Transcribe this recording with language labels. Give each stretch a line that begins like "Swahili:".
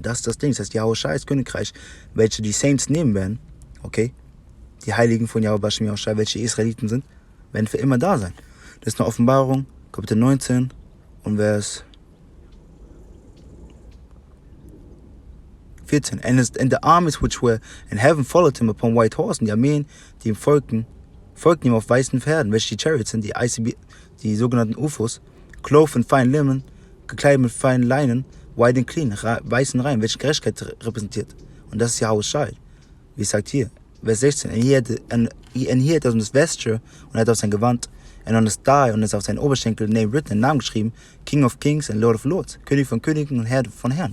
German: Und das ist das Ding. Das heißt, YAHAWASHI's Königreich, welche die Saints nehmen werden, okay, die Heiligen von Yahweh Bashem Yahushai, welche Israeliten sind, werden für immer da sein. Das ist eine Offenbarung, Kapitel 19 und Vers 14.
English: And the armies which were in heaven followed him upon white horses.
German: Und die Armeen, die ihm folgten ihm auf weißen Pferden, welche die Chariots sind, die ICB, die sogenannten UFOs,
English: clothed in fine linen,
German: gekleidet mit feinen Leinen,
English: white and clean,
German: weißen Reihen, welche Gerechtigkeit repräsentiert. Und das ist YAHAWASHI. Wie es sagt hier, Vers 16.
English: And he had on his vesture,
German: und er hat auf sein Gewand,
English: and on his thigh,
German: und es auf seinen Oberschenkel,
English: name written,
German: einen Namen geschrieben,
English: King of Kings and Lord of Lords,
German: König von Königen und Herr von Herren.